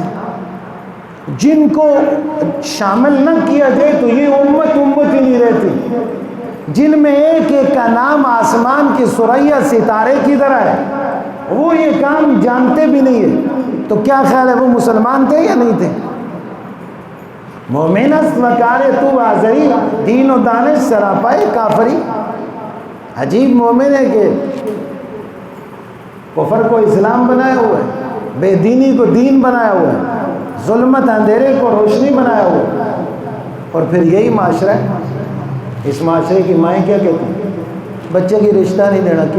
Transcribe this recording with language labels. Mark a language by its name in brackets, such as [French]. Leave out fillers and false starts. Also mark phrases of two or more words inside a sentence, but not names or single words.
[Urdu] جن کو شامل نہ کیا جائے تو یہ امت ہی نہیں رہتی، جن میں ایک ایک کا نام آسمان کی ثریا ستارے کی طرح ہے، وہ یہ کام جانتے بھی نہیں ہے، تو کیا خیال ہے وہ مسلمان تھے یا نہیں تھے؟ [Persian] مومن است وکار تو آزری دین و دانش سراپائے کافری۔ [Urdu] عجیب مومن ہے کہ کفر کو اسلام بنایا ہوا ہے، بے دینی کو دین بنایا ہوا ہے، ظلمت اندھیرے کو روشنی بنایا ہوا ہے، اور پھر یہی معاشرہ ہے۔ اس معاشرے کی مائیں کیا کہتی ہیں، بچے کی رشتہ نہیں دینا، کیوں؟